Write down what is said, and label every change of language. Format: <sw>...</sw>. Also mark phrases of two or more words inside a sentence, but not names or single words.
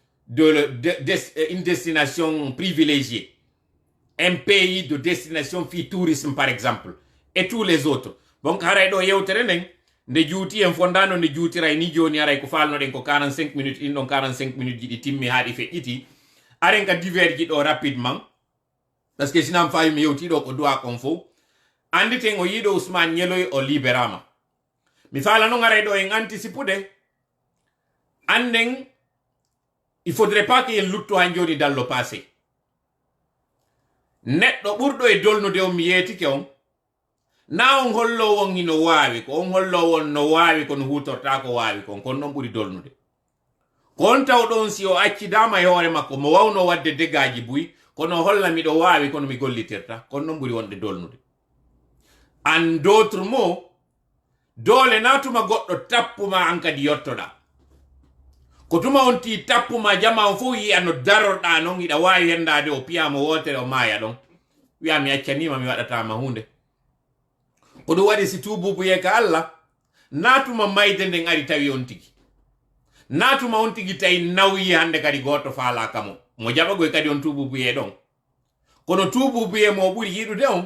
<fr>une destination privilégiée un pays de destination</fr> <ff>fi</ff> <fr>tourisme par exemple et tous les autres donc</fr> <ff>haray ɗo yewtere nden nde juuti en fondano nde juutiray ni joni aray ko falnoɗen ko 45 minutes ɗin ɗon 45 minutes ji ɗi timmi haaɗi feƴƴiti aren ka divers ji ɗo rapidement parce que sinam fawi mi yewti ɗo ko duwa kon fo anditen o yiɗo Ousmane Ñeloy o libérama mi fala noon aray ɗo en anticipude anden</ff> <fr>il faudrait pas que</fr> <ff>en lutto han joni</ff> <fr>dans le passé</fr> <ff>neɗɗo ɓurɗo e dolnude on mi yeetike on na on hollo won hino waawi ko on hollo won no waawi kono hutorta ko waawi kon kon ɗon ɓuri dolnude ko on taw ɗon si o accidama e hoore makko mo wawno wadde degaji buy kono holla miɗo waawi kono mi gollitirta kon ɗon ɓuri wonde dolnude</ff> <fr>en d'autres mots</fr> <ff>doole natuma goɗɗo tappuma an kadi yottoɗa ko tuma on ti tappuma jama on fof yiya no darorɗa noon iɗa wawi hendade o piyamo wotere o maaya ɗon wiya mi accanima mi waɗatama hunde ko ɗum waɗi si tububuye ka Allah natuma mayde nden ari tawi on tigi natuma on tigi tawi nawyi hande kadi goto faala kamo mo jaɓagoy kadi on tububuye ɗon kono tububuye mo ɓuri yiɗude on</ff>